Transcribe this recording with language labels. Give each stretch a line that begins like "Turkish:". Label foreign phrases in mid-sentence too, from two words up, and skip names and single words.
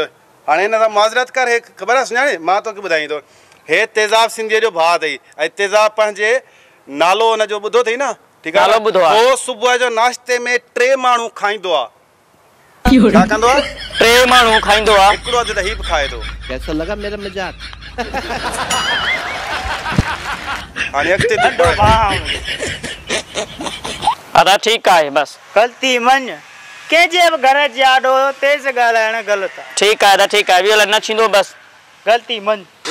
Sindhi: हाणे हिन सां मुआज़रत कर, हे ख़बर आहे सुञाणे, मां तोखे ॿुधाईंदो। हे तेज़ाब सिंधीअ जो भाउ अथई ऐं तेज़ाब पंहिंजे नालो हुनजो ॿुधो अथई न, ठीकु आहे, पोइ सुबुह जो नाश्ते में 3 माण्हू खाईंदो आहे। छा कंदो आहे? 3 माण्हू खाईंदो आहे, हिकिड़ो अधु त हीउ बि खाए थो।
Hindi: कैसा लगा मेरा मजाक?
Sindhi: हाणे अॻिते अदा ठीकु आहे, बसि ग़लती मञ, कंहिंजे बि घर जे आॾो तेज़ ॻाल्हाइणु ग़लति आहे। ठीकु आहे, अदा ठीकु आहे, ॿियो न थींदो, बसि ग़लती मञ।